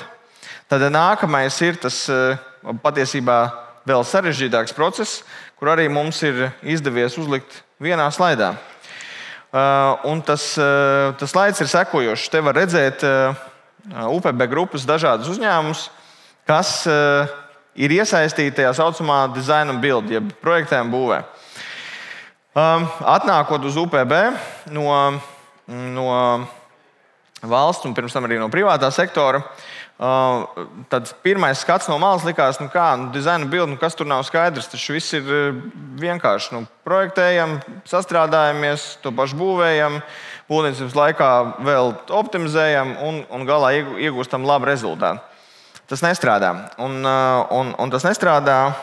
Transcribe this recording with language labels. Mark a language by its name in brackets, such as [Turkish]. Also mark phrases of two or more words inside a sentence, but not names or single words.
[Latvian] Tad nākamais ir tas patiesībā vēl sarežģītāks process, kur arī mums ir izdevies uzlikt vienā slaidā. Un tas slaids ir sekojošs. Te var redzēt UPB grupas dažādus uzņēmumus, kas ir iesaistīti tajā saucamā [English] design and build, [Latvian] jeb projektējuma būvē. Atnākot uz UPB no valsts un pirms tam arī no privātā sektora, tad pirmais skats no malas likās, [English] design and build, [Latvian] kas tur nav skaidrs. Tas viss ir vienkārši. Projektējam, sastrādājamies, to pašu būvējam, būvniecības laikā vēl optimizējam un galā iegūstam labu rezultātu. Tas nestrādā. Un tas nestrādā.